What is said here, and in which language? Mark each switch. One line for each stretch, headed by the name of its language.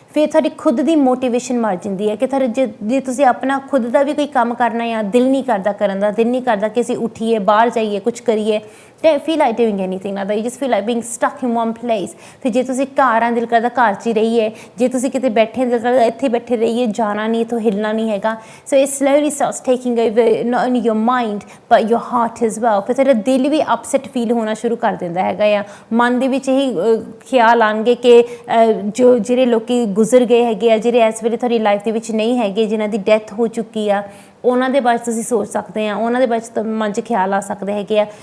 Punjabi: ਫਿਰ ਤੁਹਾਡੀ ਖੁਦ ਦੀ ਮੋਟੀਵੇਸ਼ਨ ਮਰ ਜਾਂਦੀ ਹੈ ਕਿ ਜੇ ਤੁਸੀਂ ਆਪਣਾ ਖੁਦ ਦਾ ਵੀ ਕੋਈ ਕੰਮ ਕਰਨਾ ਜਾਂ ਦਿਲ ਨਹੀਂ ਕਰਦਾ ਕਰਨ ਦਾ, ਦਿਲ ਨਹੀਂ ਕਰਦਾ ਕਿ ਅਸੀਂ ਉੱਠੀਏ ਬਾਹਰ ਜਾਈਏ ਕੁਛ ਕਰੀਏ,
English: don't feel like doing anything like that, you just feel like being stuck in one place।
Punjabi: ਫਿਰ ਜੇ ਤੁਸੀਂ ਘਰ ਆਂ ਦਿਲ ਕਰਦਾ ਘਰ 'ਚ ਹੀ ਰਹੀਏ, ਜੇ ਤੁਸੀਂ ਕਿਤੇ ਬੈਠੇ ਦਿਲ ਕਰਦਾ ਇੱਥੇ ਬੈਠੇ ਰਹੀਏ, ਜਾਣਾ ਨਹੀਂ, ਇੱਥੋਂ ਹਿੱਲਣਾ ਨਹੀਂ ਹੈਗਾ।
English: So it slowly starts taking over not only your mind but your heart as well।
Punjabi: ਫਿਰ ਤੁਹਾਡਾ ਦਿਲ ਵੀ ਅਪਸੈਟ ਫੀਲ ਹੋਣਾ ਸ਼ੁਰੂ ਕਰ ਦਿੰਦਾ ਹੈਗਾ ਆ। ਮਨ ਦੇ ਵਿੱਚ ਇਹੀ ਖਿਆਲ ਆਉਣਗੇ ਕਿ ਜਿਹੜੇ ਲੋਕੀ ਗੁਜ਼ਰ ਗਏ ਹੈਗੇ ਆ, ਜਿਹੜੇ ਇਸ ਵੇਲੇ ਤੁਹਾਡੀ ਲਾਈਫ ਦੇ ਵਿੱਚ ਨਹੀਂ ਹੈਗੇ, ਜਿਨ੍ਹਾਂ ਦੀ ਡੈਥ ਹੋ ਚੁੱਕੀ ਆ, ਉਹਨਾਂ ਦੇ ਬਾਰੇ ਤੁਸੀਂ ਸੋਚ ਸਕਦੇ ਆ, ਉਹਨਾਂ ਦੇ ਬਾਰੇ ਮਨ 'ਚ ਖਿਆਲ ਆ ਸਕਦੇ ਹੈਗੇ ਆ।